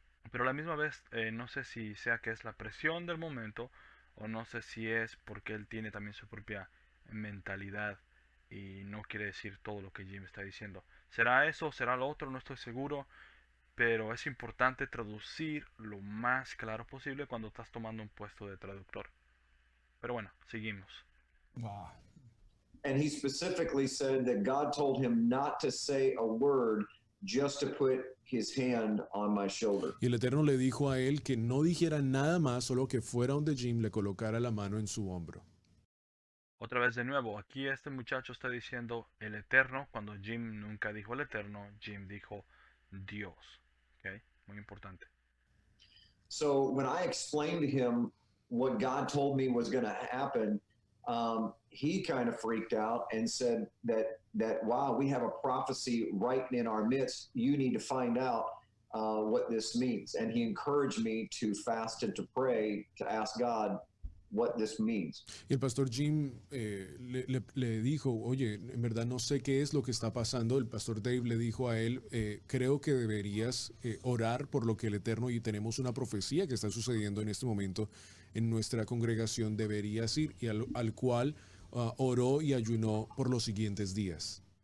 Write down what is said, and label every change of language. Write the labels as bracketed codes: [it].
[es] Pero a la misma vez no sé si sea que es la presión del momento o no sé si es porque él tiene también su propia mentalidad y no quiere decir todo lo que Jim está diciendo. ¿Será eso? ¿Será lo otro? No estoy seguro. Pero es importante traducir lo más claro posible cuando estás tomando un puesto de traductor. Pero bueno, seguimos. [en] Wow. And he specifically said that God told him not to say a word, just to put his hand on my shoulder. [es] Y el Eterno le dijo a él que no dijera nada más, solo que fuera donde Jim le colocara la mano en su hombro. Otra vez de nuevo, aquí este muchacho está diciendo el Eterno, cuando Jim nunca dijo el Eterno, Jim dijo Dios. ¿Ok? Muy importante. [en] So when I explained to him what God told me was going to happen, he kind of freaked out and said that wow, we have a prophecy right in our midst. You need to find out what this means. And he encouraged me to fast and to pray to ask God what this means. [es] Y el pastor Jim le dijo, oye, en verdad no sé qué es lo que está pasando. El pastor Dave le dijo a él, creo que deberías orar por lo que el Eterno, y tenemos una profecía que está sucediendo en este momento en nuestra congregación, deberías ir, y al cual oró y ayunó por los siguientes días.